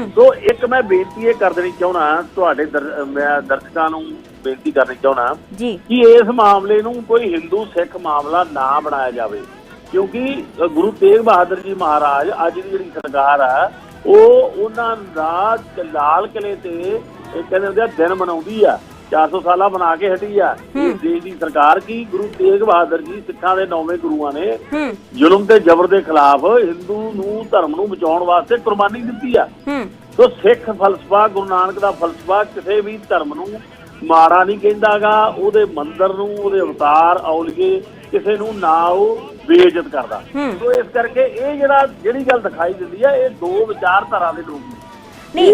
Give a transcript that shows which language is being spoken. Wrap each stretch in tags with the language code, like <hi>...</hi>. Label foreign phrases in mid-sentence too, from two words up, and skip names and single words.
<pa>ਤੋ ਇਕ ਮੈਂ ਬੇਨਤੀ ਇਹ ਕਰ ਦੇਣੀ ਚਾਹਨਾ ਤੁਹਾਡੇ ਦਰਸ਼ਕਾਂ ਨੂੰ ਬੇਨਤੀ ਕਰਨੀ ਚਾਹਨਾ ਕਿ ਇਸ ਮਾਮਲੇ ਨੂੰ ਕੋਈ ਹਿੰਦੂ ਸਿੱਖ ਮਾਮਲਾ ਨਾ ਬਣਾਇਆ ਜਾਏ, ਕਿਉਂਕਿ ਗੁਰੂ ਤੇਗ ਬਹਾਦਰ ਜੀ ਮਹਾਰਾਜ ਅੱਜ ਕੀ ਜਿਹੜੀ ਸਰਕਾਰ ਹੈ ਉਹ ਉਨ੍ਹਾਂ ਦਾ ਲਾਲ ਕਿਲੇ ਤੇ ਕਹਿੰਦੇ ਦਿਨ ਮਨਾਉਂਦੀ ਆ, 400 ਸਾਲ ਬਣਾ ਕੇ ਹਟੀ ਆ</pa> <hi>इस देश की सरकार की।</hi> <pa>ਗੁਰੂ ਤੇਗ ਬਹਾਦਰ ਜੀ ਸਿੱਖਾਂ ਦੇ 9ਵੇਂ ਗੁਰੂਆਂ ਨੇ ਜ਼ੁਲਮ ਤੇ ਜਬਰ ਕੇ ਖਿਲਾਫ ਹਿੰਦੂ ਨੂੰ ਧਰਮ ਨੂੰ ਬਚਾਉਣ ਵਾਸਤੇ ਕੁਰਬਾਨੀ ਦਿੱਤੀ ਆ। ਸੋ ਸਿੱਖ ਫਲਸਫਾ, ਗੁਰੂ ਨਾਨਕ ਦਾ ਫਲਸਫਾ ਕਿਸੇ ਵੀ ਧਰਮ ਨੂੰ ਮਾੜਾ ਨਹੀਂ ਕਹਿੰਦਾਗਾ, ਉਹਦੇ ਮੰਦਰ ਨੂੰ, ਉਹਦੇ ਅਵਤਾਰ ਔਲੀਏ ਕਿਸੇ ਨੂੰ ਨਾ ਉਹ ਬੇਇੱਜ਼ਤ ਕਰਦਾ। ਸੋ ਇਸ ਕਰਕੇ ਇਹ ਜਿਹੜੀ ਗੱਲ ਦਿਖਾਈ ਦਿੰਦੀ ਆ, ਇਹ ਦੋ ਵਿਚਾਰਧਾਰਾ ਦੇ ਲੋਕ ਨਹੀਂ।</pa>